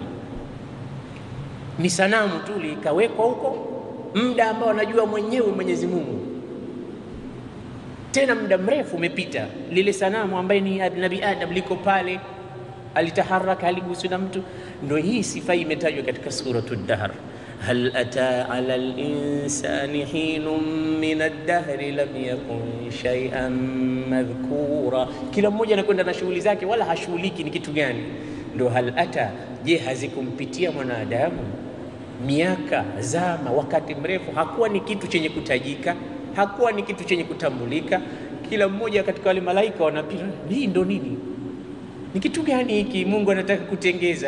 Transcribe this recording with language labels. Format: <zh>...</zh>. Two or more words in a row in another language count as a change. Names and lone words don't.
<sw>Ni sanamu tu likawekwa huko muda ambao anajua mwenyewe Mwenyezi Mungu, tena muda mrefu umepita. Lile sanamu ambaye ni Nabii Adam liko pale, alitaharaka, haliguswi na mtu. Ndio hii sifa imetajwa katika suratul Dahr,</sw> <ar>هل أتى على الإنسان حين من الدهر لم يكن شيئا مذكورا.</ar> <sw>Kila mmoja anakwenda na shughuli zake, wala hashughuliki ni kitu gani. Ndio</sw> <ar>هل أتى,</ar> <sw>je, hazikumpitia mwanadamu miaka, zama, wakati mrefu? Hakuwa ni kitu chenye kutajika, hakuwa ni kitu chenye kutambulika. Kila mmoja katika wale malaika wanapita, hii ndo nini, ni kitu gani hiki Mungu anataka kutengeza?</sw>